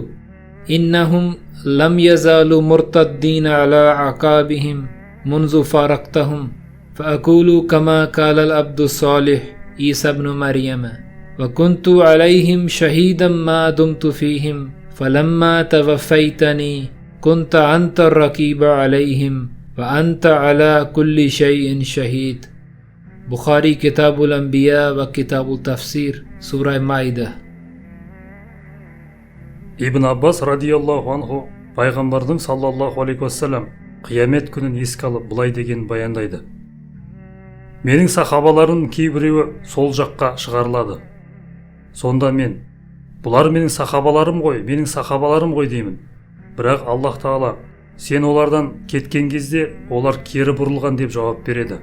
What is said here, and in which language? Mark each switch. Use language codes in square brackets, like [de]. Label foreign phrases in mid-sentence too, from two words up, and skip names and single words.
[ar] إنهم لم يزالوا مرتدين على أعقابهم منذ فارقتهم فأقول كما قال العبد الصالح عيسى بن مريم وكنت عليهم شهيدا ما دمت فيهم فلما توفيتني كنت أنت الرقيب عليهم وأنت على كل شيء شهيد. Bukhari Kitabul Anbiya ve Kitabul Tafsir Surah Maide. [kk] Ибн Аббас [ar] رضي الله عنه [kk] пайғамбардың [ar] صلى الله عليه وسلم [kk] қиямет күнін еске алып былай деген баяндайды. Менің сахабаларымның кейбіреуі сол жаққа шығарылады. Сонда мен, бұлар менің сахабаларым ғой деймін. Бірақ Аллах Тағала, сен олардан кеткен кезде олар кері бұрылған деп жауап береді.